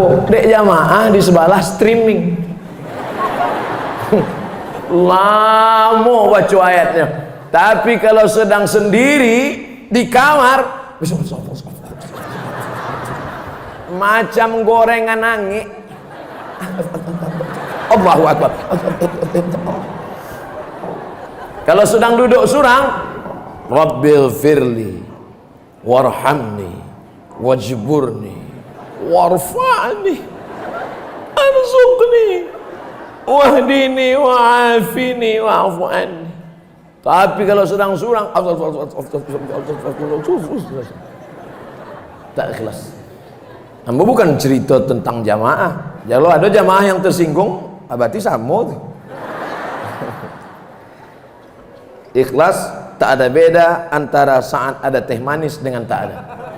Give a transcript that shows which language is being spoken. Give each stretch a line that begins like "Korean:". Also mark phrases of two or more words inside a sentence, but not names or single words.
Indonesian: Dek jamaah di sebelah streaming. Lama baca ayatnya. Tapi kalau sedang sendiri di kamar, macam gorengan angin. Allahu Akbar. Kalau sedang duduk surang,
Arabic: رب اغفر لي وارحمني واجبرني وارفعني وارزقني واهدني وعافني واعف عني.
Indonesian: Tapi kalau sedang surang, tak ikhlas. Namun bukan cerita tentang jamaah. Kalau ada jamaah yang tersinggung, berarti sama tuh. Ikhlas tak ada beda antara saat ada teh manis dengan tak ada.